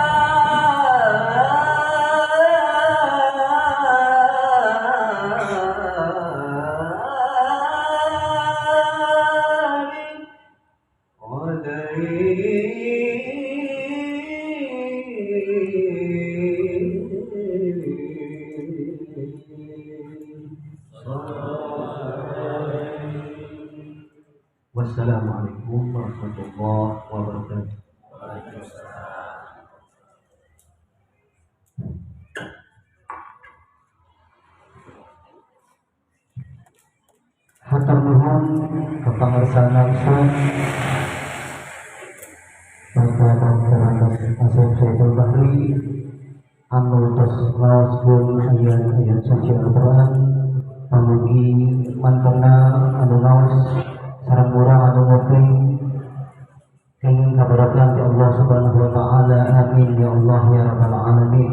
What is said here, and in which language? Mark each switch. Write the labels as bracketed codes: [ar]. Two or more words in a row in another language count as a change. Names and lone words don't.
[ar] وبارك والسلام عليكم ورحمة الله وبركاته. [su] Hatur nuhun kepangersan langsung Bapak Teratas Asep Sayyidul Bahri anu tos ngaoskeun ayat-ayat suci Al-Qur'an pamugi mantena anu ngaos sareng urang anu nguping kenging kaberkahan ti Allah [ar] سبحانه وتعالى. آمين يا الله يا رب العالمين.